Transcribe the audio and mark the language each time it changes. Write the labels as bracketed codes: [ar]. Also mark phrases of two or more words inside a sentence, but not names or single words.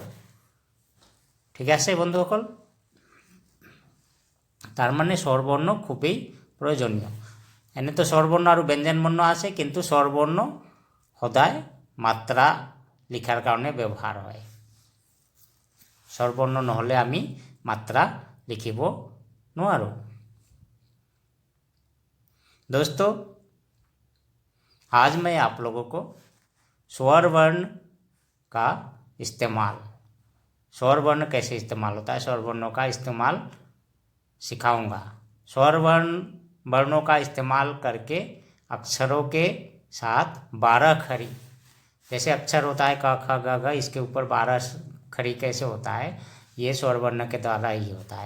[as] ঠিক আছে বন্ধুসকল, তাৰমানে স্বৰবৰ্ণ খুবেই প্ৰয়োজনীয়। এনেতো স্বৰবৰ্ণ আৰু ব্যঞ্জনবৰ্ণ আছে, কিন্তু স্বৰবৰ্ণ সদায় মাত্ৰা লিখাৰ কাৰণে ব্যৱহাৰ হয়। স্বৰবৰ্ণ নহ'লে আমি মাত্ৰা লিখিব নোৱাৰোঁ। [hi] दोस्तों, आज मैं आप लोगों को स्वरवर्ण का इस्तेमाल, स्वरवर्ण कैसे इस्तेमाल होता है, स्वरवर्णों का इस्तेमाल सिखाऊंगा। वर्णों का इस्तेमाल करके अक्षरों के साथ 12 खड़ी, जैसे अक्षर होता है क ख ग घ, इसके ऊपर 12 खड़ी कैसे होता है, ये स्वरवर्ण के द्वारा ही होता है।